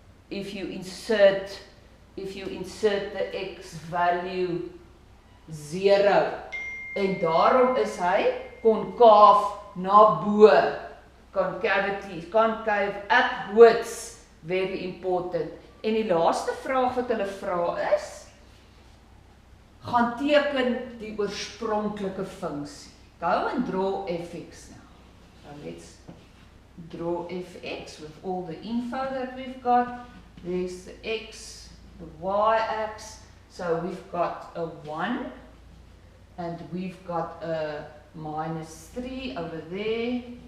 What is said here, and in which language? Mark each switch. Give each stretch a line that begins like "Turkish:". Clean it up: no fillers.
English: If you insert the x value 0.
Afrikaans: En daarom is hy konkaaf na bo.
English: Concavity, concave upwards, very important.
Afrikaans: En die laaste vraag wat hulle vra is, gaan teken die oorspronklike funksie.
English: Go and draw fx now. So let's draw fx with all the info that we've got. There's the x, the y-axis. So we've got a 1 and we've got a -3 over there.